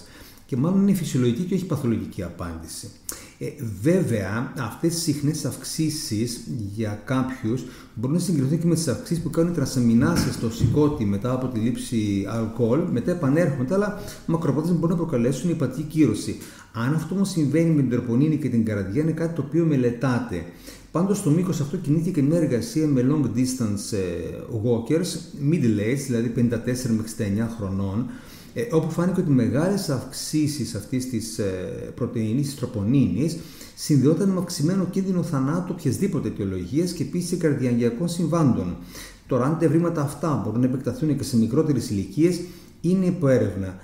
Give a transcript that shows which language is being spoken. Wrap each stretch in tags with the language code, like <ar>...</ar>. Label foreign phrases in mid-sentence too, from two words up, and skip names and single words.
<el>Και μάλλον είναι φυσιολογική και όχι παθολογική απάντηση. Βέβαια, αυτές οι συχνές αυξήσεις για κάποιους μπορούν να συγκριθούν και με τις αυξήσεις που κάνουν οι τρανσαμινάσεις στο σηκώτη μετά από τη λήψη αλκοόλ, μετά επανέρχονται, αλλά μακροπρόθεσμα μπορούν να προκαλέσουν υπατική κύρωση. Αν αυτό όμως συμβαίνει με την τροπονίνη και την καρδιά, είναι κάτι το οποίο μελετάται. Πάντως, στο μήκος αυτό κινήθηκε και μια εργασία με</el> <en>long distance walkers, middle age,</en> <el>δηλαδή 54 με 69 χρονών, όπου φάνηκε ότι μεγάλες αυξήσεις αυτής της πρωτεΐνης, της τροπονίνης, συνδυόταν με αυξημένο κίνδυνο θανάτου οποιασδήποτε αιτιολογίας και επίσης καρδιαγγειακών συμβάντων. Τώρα, αν τα ευρήματα αυτά μπορούν να επεκταθούν και σε μικρότερες ηλικίες, είναι υπό έρευνα.</el>